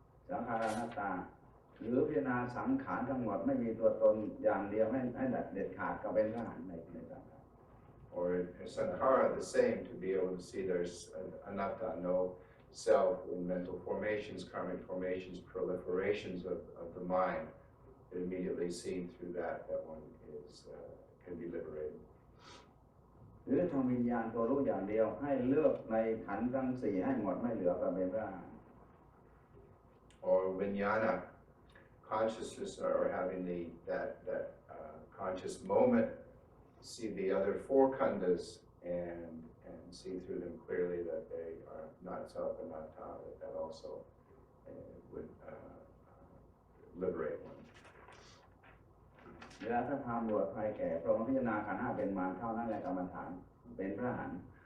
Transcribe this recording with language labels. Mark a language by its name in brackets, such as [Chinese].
[Thai] สังขารานัตตาหรือพิจารณาสังขารทั้งหมดไม่มีตัวตนอย่างเดียวให้เด็ดขาดก็เป็นพระอรหันต์ในสังขาร [English] Or in sankhara, the same, to be able to see there's anatta, no self in mental formations, karmic formations, proliferations of the mind. Immediately seen through that one can be liberated. [Thai] หรือทำวิญญาณตัวรู้อย่างเดียวให้เลือกในขันธ์ทั้ง4ให้หมดไม่เหลือก็เป็นพระอรหันต์ [English] Or vijnana, consciousness, or having that conscious moment, see the other 4 khandhas and see through them clearly that they are not self and not ta, that also would liberate one. [Thai] เวลาถ้าทำบวชใครแก่พระองค์พิจารณาขันธ์5เป็นมารเท่านั้นแหละกรรมฐานเป็นพระอรหันต์